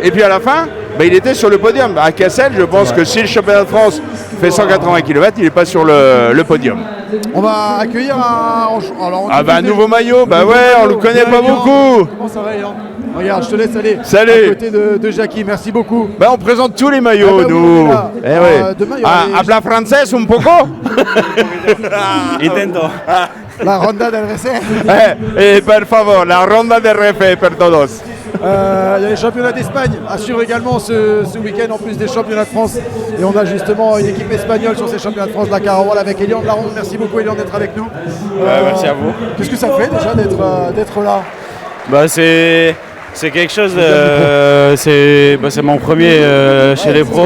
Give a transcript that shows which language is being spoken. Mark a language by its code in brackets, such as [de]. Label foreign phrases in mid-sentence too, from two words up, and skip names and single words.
[fr] Et puis à la fin, il était sur le podium. À Cassel, je pense que si le championnat de France fait 180 km, il n'est pas sur le podium. On va accueillir un nouveau maillot. On ne le connaît pas beaucoup. Comment ça va, Léon? Regarde, je te laisse aller. Salut. À côté de Jackie, merci beaucoup. On présente tous les maillots, nous. Demain, il y aura les... [es] Habla français un poco. Intento. La Ronda del Refe. Per favor, la Ronda del Refe per todos. [fr] Il y a les championnats d'Espagne à suivre également ce week-end, en plus des championnats de France. Et on a justement une équipe espagnole sur ces championnats de France, la Carawal, avec Elian de la Ronde. Merci beaucoup, Elian, d'être avec nous. Merci à vous. Qu'est-ce que ça fait déjà d'être là? C'est quelque chose, c'est mon premier chez les pros.